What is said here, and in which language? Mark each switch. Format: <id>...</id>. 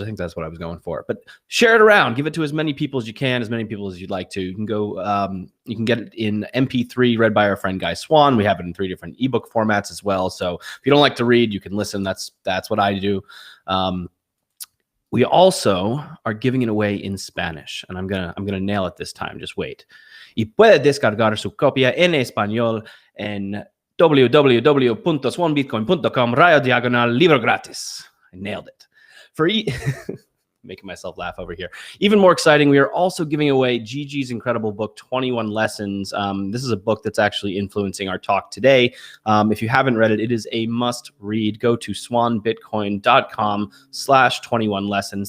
<en>I think that's what I was going for. But share it around. Give it to as many people as you can, as many people as you'd like to. You can go. You can get it in MP3, read by our friend Guy Swan. We have it in 3 different ebook formats as well. So if you don't like to read, you can listen. That's what I do. We also are giving it away in Spanish, and I'm gonna nail it this time. Just wait.</en> <es>Y puede descargar su copia en español en www.swanbitcoin.com/libro gratis.</es> <en>I nailed it. For making myself laugh over here. Even more exciting, we are also giving away Gigi's incredible book, 21 Lessons. This is a book that's actually influencing our talk today. If you haven't read it, it is a must read. Go to swanbitcoin.com/21 lessons.</en>